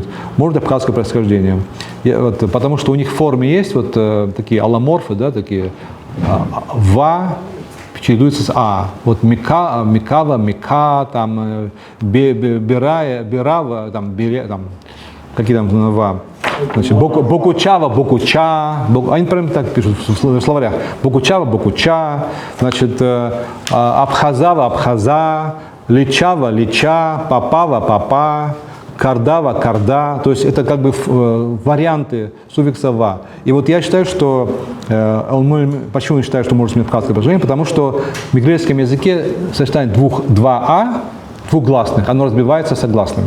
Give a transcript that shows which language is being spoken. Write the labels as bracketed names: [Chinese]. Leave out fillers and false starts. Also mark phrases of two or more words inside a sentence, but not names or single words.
[Russian] Может, абхазское происхождение. Потому что у них в форме есть вот такие алломорфы, да, такие «ва» чередуется с «а». Вот «микава», «мика», там, «берава», там, какие там «ва». Значит, «бокучава», «бокуча», они прямо так пишут в словарях. «Бокучава», «бокуча», значит, «абхазава», «абхаза», «личава», «лича», «папава», «папа», «кардава», «карда». То есть это как бы варианты суффикса «ва». И вот я считаю, что, почему я считаю, что может иметь абхазское положение, потому что в мигрельском языке сочетание два «а», двухгласных, оно разбивается согласными.